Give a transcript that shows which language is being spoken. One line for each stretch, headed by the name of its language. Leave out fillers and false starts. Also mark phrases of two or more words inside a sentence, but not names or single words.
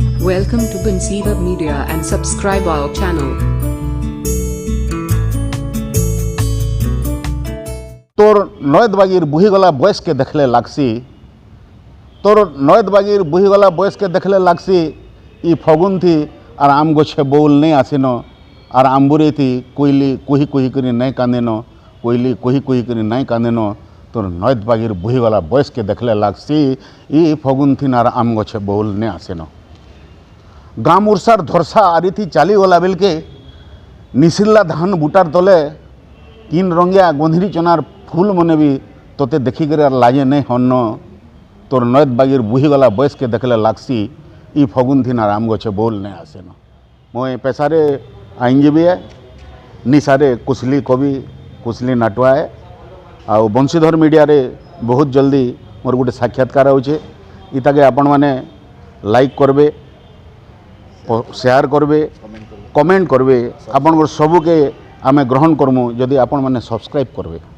English: Welcome to BANSIDHAR Media and subscribe our channel.
Sambalpuri: तोर नयद बागीर बुहीगला बयस के देखले लागसी तोर नयद बागीर बुहीगला बयस के देखले लागसी ई फगुन थी आर आम गछे बउल नहीं आसिन आर आम्बुरे थी कोइली कुही कुही करी नहीं कांदेन कोइली कुही कुही करी नहीं कांदेन तोर नयद बागीर बुहीगला बयस के देखले लागसी ई फगुन थी आर आम गछे बउल नहीं आसिन गाम उर्सार धरसा आरी थी चाली गला बेल के निसिल्ला धान बुटार तले तीन रंगिया गंधरी चनार फूल मने भी तोते देखिकर लाजे नहीं हन्न तोर नयद बागीर बुहीगला बयस के देखले लागसी ई फगुन थी आम गछे बोल नहीं आसेन मोए पेशारे आईनजीबी है निशारे कुसली कवि कुसली नाटुआ है आ बंशीधर मीडिया रे बहुत जल्दी मोर गोटे साक्षात्कार होचे इताके आपण माने लाइक करबे शेयर करबे कमेंट करबे आपण सबके आमे ग्रहण करमु जदि आपण माने सब्सक्राइब करबे।